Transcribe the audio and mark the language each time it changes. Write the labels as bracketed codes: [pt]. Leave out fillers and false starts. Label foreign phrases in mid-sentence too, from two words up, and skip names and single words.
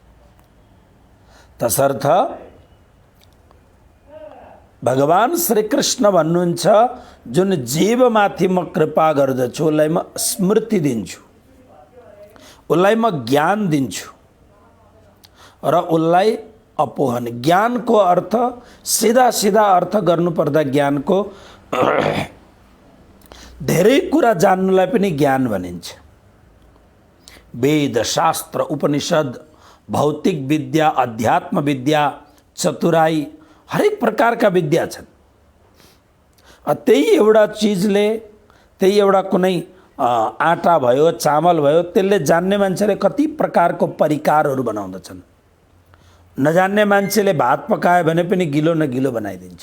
[ne] तसर्थ भगवान श्री कृष्ण भन्नुहुन्छ, जुन जीवमाथि म कृपा गर्दछु उसलाई म स्मृति दिन्छु, उसलाई म ज्ञान दिन्छु र उसलाई अपोहन। ज्ञानको अर्थ सीधा सीधा अर्थ गर्नुपर्दा ज्ञानको धेरै कुरा जान्नुलाई पनि ज्ञान भनिन्छ। वेद, शास्त्र, उपनिषद, भौतिक विद्या, अध्यात्म विद्या, चतुराई, हरेक प्रकारका विद्या छन्। त्यही एउटा चिजले, त्यही एउटा कुनै आटा भयो, चामल भयो, त्यसले जान्ने मान्छेले कति प्रकारको परिकारहरू बनाउँदछन्। नजान्ने मान्छेले भात पकायो भने पनि गिलो न गिलो बनाइदिन्छ।